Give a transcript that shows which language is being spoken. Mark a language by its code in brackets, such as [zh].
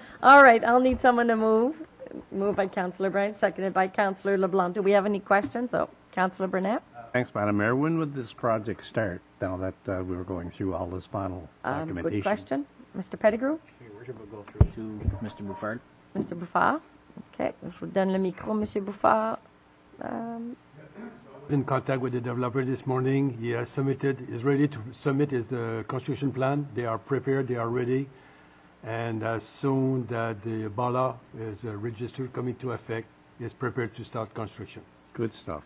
[en] All right, I'll need someone to move. Moved by Councillor Bryant, seconded by Councillor LeBlanc. Do we have any questions? Oh, Councillor Burnett? Thanks, Madam Mayor. When would this project start? now that we were going through all this final documentation. Good question. Mr. Pettigrew? Your Worship, we'll go through to Mr. Bouffard. Mr. Bouffard? OK. [fr] Je vous donne le micro, Monsieur Bouffard. [en] In contact with the developer this morning. He has submitted, is ready to submit his construction plan. They are prepared, they are ready. And as soon that the bylaw is registered, coming to effect, is prepared to start construction. Good stuff.